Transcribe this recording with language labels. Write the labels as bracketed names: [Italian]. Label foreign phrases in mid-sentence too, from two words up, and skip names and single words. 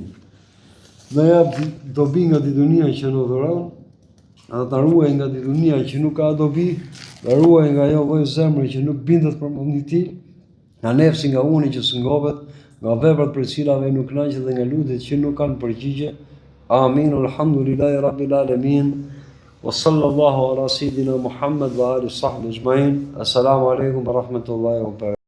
[Albanian] Na jap dobi nga ditunia që në dhuron, edhe ta ruaj nga ditunia që nuk ka dobi, ta ruaj nga ajo lloj zemre që nuk bindet për mendin e tij, nga nefsi, nga uni që s'ngohet, nga veprat për cilave nuk kënaqet dhe nga lutjet që nuk kanë përgjigje. Amin. [Arabic] الحمد لله رب العالمين. وصلى الله على سيدنا محمد وآل صحبه أجمعين. السلام عليكم ورحمة الله وبركاته.